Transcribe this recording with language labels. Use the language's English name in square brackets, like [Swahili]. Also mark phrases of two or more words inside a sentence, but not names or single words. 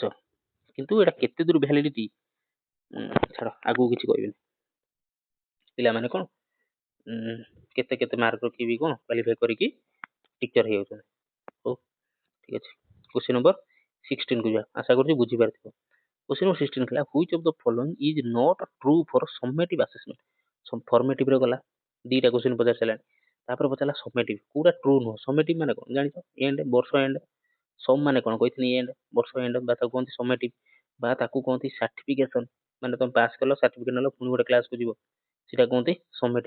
[Odia] କିନ୍ତୁ ଏଟା କେତେ ଦୂର ଭ୍ୟାଲିଡିଟି ଛାଡ, ଆଗକୁ କିଛି କହିବିନି। ପିଲାମାନେ କଣ କେତେ କେତେ ମାର୍କ ରଖିବି କଣ କ୍ୱାଲିଫାଇ କରିକି ଟିଚର ହେଇଯାଉଛନ୍ତି। ହଉ ଠିକ ଅଛି, [English] question number [Odia] 16 କୁ ଯିବା। ଆଶା କରୁଛି ବୁଝିପାରିଥିବ। [English] question number [Odia] 16 ଥିଲା, [English] which of the following is not true for summative assessment? [Odia] ଫର୍ମେଟିଭ ରେ ଗଲା, ଦିଟା କ୍ୱେଶ୍ଚିନ୍ ପଚାରି ସାରିଲାଣି। ତାପରେ ପଚାରିଲା ସमेଟିଭ, କୋଉଟା ଟ୍ରୁ ନୁହଁ। ସमेଟିଭ ମାନେ କଣ ଜାଣିଛ? ଏଣ୍ଡ, ବର୍ଷ ଏଣ୍ଡ। ସମ୍ ମାନେ କଣ କହିଥିଲି, ଏଣ୍ଡ ବର୍ଷ ଏଣ୍ଡ, ବା ତାକୁ କୁହନ୍ତି ସमेଟିଭ, ବା ତାକୁ କୁହନ୍ତି ସାର୍ଟିଫିକେସନ। ମାନେ ତମେ ପାସ୍ କଲ, ସାର୍ଟିଫିକେଟ ନେଲ, ପୁଣି ଗୋଟେ କ୍ଲାସକୁ ଯିବ, ସେଟା କୁହନ୍ତି ସमेଟିଭ।